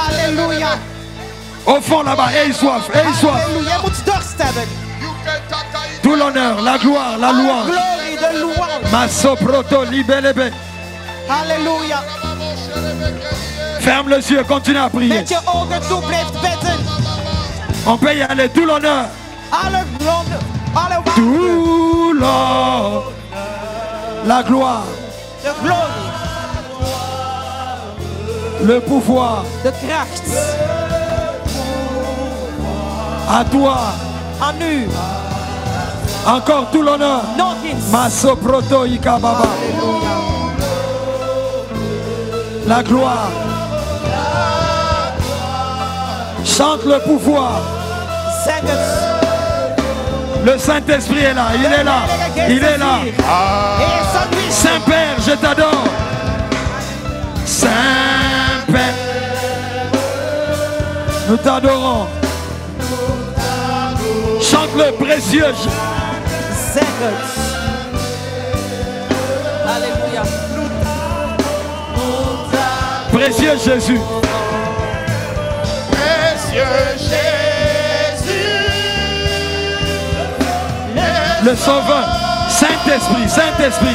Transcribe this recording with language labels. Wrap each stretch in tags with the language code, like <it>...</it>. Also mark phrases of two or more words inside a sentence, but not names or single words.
<fr>Au fond là-bas, aie soif, aie soif. Tout l'honneur, la gloire, la louange. Masoproto libelebe. Alléluia. Ferme les yeux, continue à prier.</fr> <nl>Met je ogen toe, blijf bidden.</nl> <fr>On peut y aller, tout l'honneur.</fr> <nl>Alle glorie, alle waarde.</nl> <fr>Tout l'honneur. La gloire.</fr> <nl>De glorie.</nl> <fr>Le pouvoir.</fr> <nl>De kracht.</nl> <fr>À toi.</fr> <nl>Aan u.</nl> <fr>Encore tout l'honneur.</fr> <nl>Nog eens. Masoproto ikababa.</nl> <fr>Alléluia. La gloire. Chante le pouvoir.</fr> <nl>Zeg het.</nl> <fr>Le Saint-Esprit est là, il est là, il est là. Saint-Père, je t'adore. Saint-Père, nous t'adorons. Chante le précieux.</fr> <nl>Zeg het.</nl> <fr>Alléluia. Précieux Jésus. Précieux Jésus. Le Sauveur. Saint-Esprit, Saint-Esprit.</fr>